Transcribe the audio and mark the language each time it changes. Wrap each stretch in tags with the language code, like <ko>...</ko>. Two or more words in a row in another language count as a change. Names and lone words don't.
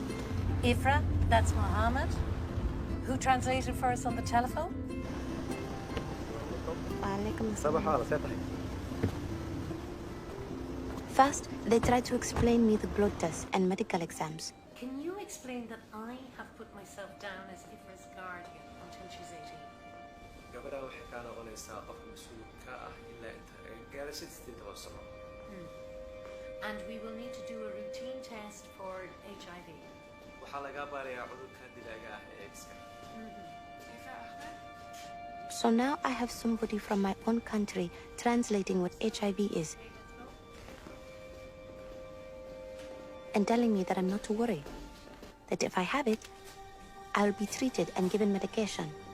<en>Ifra, that's Mohammed, who translated for us on the telephone. First, they tried to explain me the blood tests and medical exams. Can you explain that I have put myself down as Ifra's guardian until she's 18?</en> <so>gabadha waxay kaa noqonaysaa qof mas-uul ka ah ilaa inta ay gaaraysid 18 sano.</so> <en>And we will need to do a routine test for HIV.</en> <so>waxaa lagaa baarayaa cudurka dilaaga ah ee AIDS-ka.</so> <en>So now I have somebody from my own country translating what HIV is and telling me that I'm not to worry, that if I have it, I'll be treated and given medication.</en>